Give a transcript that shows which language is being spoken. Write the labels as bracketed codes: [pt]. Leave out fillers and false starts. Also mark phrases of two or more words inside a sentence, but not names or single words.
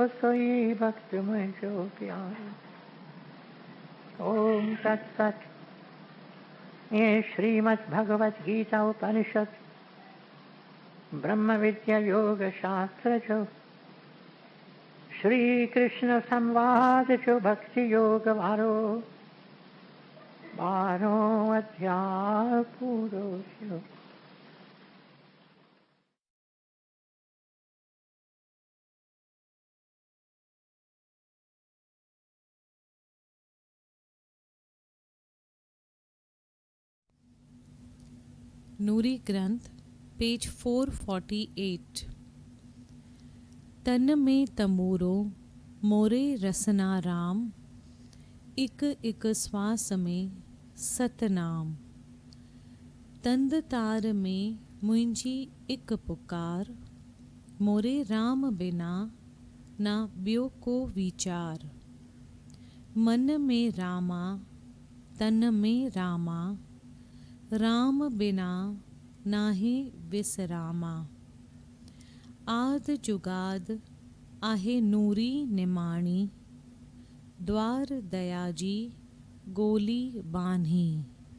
[sd] सोई भक्त में जो प्यारो। ओम तत्सत। ये श्रीमद् भगवत गीता उपनिषद ब्रह्म विद्या योग शास्त्र जो, श्री कृष्ण संवाद जो भक्ति योग वारो 12 अध्याय पूरो थियो। नूरी ग्रंथ पेज 448। तन में तमूरो मोरे रसना राम, इक इक श्वास में सतनाम। तंद तार में मुंहिंजी इक पुकार, मोरे राम बिना ना ॿियो को वीचार। मन में रामा तन में रामा, राम बिना नाहे विसरामा। आद जुगाद आहे नूरी निमाणी, द्वार दया जी गोली बान्ही।